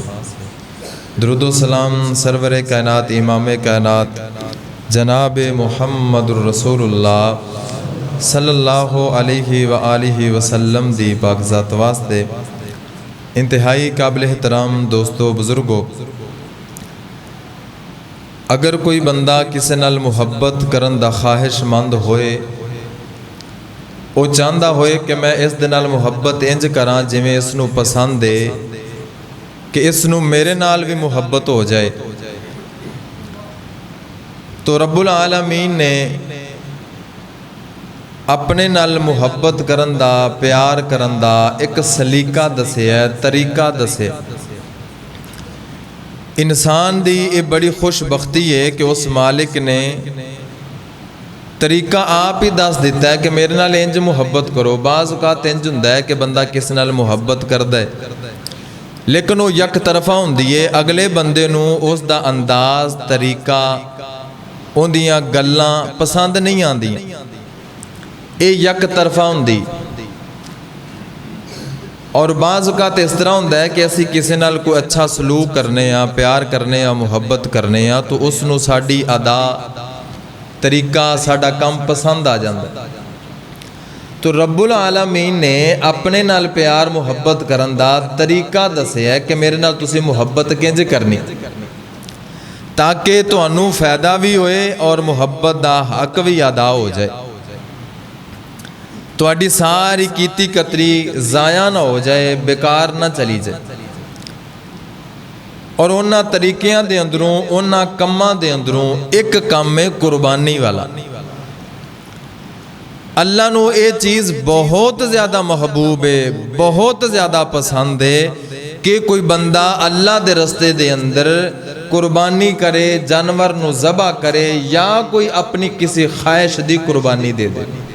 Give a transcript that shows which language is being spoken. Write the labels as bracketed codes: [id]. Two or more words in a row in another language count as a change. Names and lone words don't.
[pa] درود و سلام سرور کائنات امام کائنات جناب محمد الرسول اللہ [ar] صلی اللہ علیہ وآلہ وسلم [pa] دی پاک ذات واسطے۔ انتہائی قابل احترام دوستو بزرگو، اگر کوئی بندہ کسی نال محبت کرن دا خواہش مند ہوئے، وہ چاہتا ہوئے کہ میں اس دے نال محبت انج کراں جویں اس نو پسند ہے، کہ اس نو میرے نال بھی محبت ہو جائے، تو رب العالمین نے اپنے نال محبت کرن دا، پیار کرن دا ایک سلیقہ دسے ہے، طریقہ دسے۔ انسان دی یہ بڑی خوش بختی ہے کہ اس مالک نے طریقہ آپ ہی دس دیتا ہے کہ میرے نال انج محبت کرو۔ بعض اوقات انج ہوندا ہے کہ بندہ کس نال محبت کردا ہے لیکن وہ یک طرفہ ہوندی ہے، اگلے بندے نو اس دا انداز، طریقہ، ان دیاں گلاں پسند نہیں آندیاں، یہ یک طرفہ ہوندی۔ اور بعض اوقات اس طرح ہوتا ہے کہ اسی کسی نال کوئی اچھا سلوک کرنے ہاں، پیار کرنے ہاں، محبت کرنے ہاں، تو اس نو ساڈی ادا، طریقہ، ساڈا کام پسند آ جاندہ ہے۔ تو رب العالمین نے اپنے نال پیار محبت کرن دا طریقہ دسے ہے کہ میرے نال تسی محبت کنج کرنی، تاکہ تانوں فائدہ بھی ہوئے اور محبت دا حق بھی ادا ہو جائے، تواڈی ساری کیتی کتری ضائع نہ ہو جائے، بیکار نہ چلی جائے۔ اور انہاں طریقیاں دے اندروں، انہاں کماں دے اندروں ایک کام ہے قربانی والا۔ اللہ نو یہ چیز بہت زیادہ محبوب ہے، بہت زیادہ پسند ہے کہ کوئی بندہ اللہ دے رستے دے اندر قربانی کرے، جانور نو ذبح کرے، یا کوئی اپنی کسی خواہش دی قربانی دے دے۔